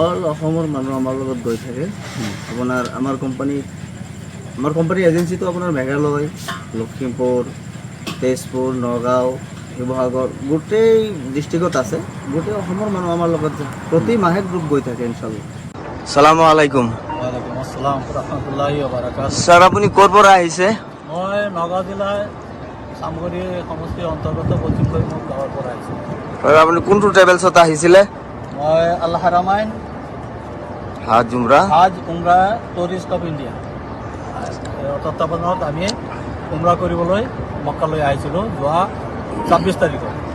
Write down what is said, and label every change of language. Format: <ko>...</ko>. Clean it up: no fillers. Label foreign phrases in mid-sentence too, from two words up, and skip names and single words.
<as>অল অসমৰ মানুহ আমাৰ লগত গৈ থাকে। আপোনাৰ আমাৰ কোম্পানী এজেঞ্চিটো আপোনাৰ মেঘালয়, লখিমপুৰ, তেজপুৰ, নগাঁও, শিৱসাগৰ গোটেই ডিষ্ট্ৰিক্টত আছে। গোটেই অসমৰ মানুহ আমাৰ লগত যায়। প্ৰতি মাহে গ্ৰুপ গৈ থাকে ইনশাআল্লাহ।</as> <ar>السلام عليكم. وعليكم السلام ورحمة الله وبركاته.</ar> <as>স্যার আপুনি ক'ৰ পৰা আহিছে? মই নগাঁও জিলাৰ চামগুৰি সমষ্টিৰ অন্তৰ্গত পশ্চিম কৈমুখ গাঁৱৰ পৰা আহিছোঁ। আৰু আপুনি কোনটো ট্ৰেভেলছত আহিছিলে? মই আল হাৰামাইন হাজ উমৰা হাজ উমৰা টুৰিষ্ট অফ ইণ্ডিয়া তত্বাৱধানত আমি উমৰা কৰিবলৈ মক্কালৈ আহিছিলোঁ যোৱা 26 তাৰিখত।</as>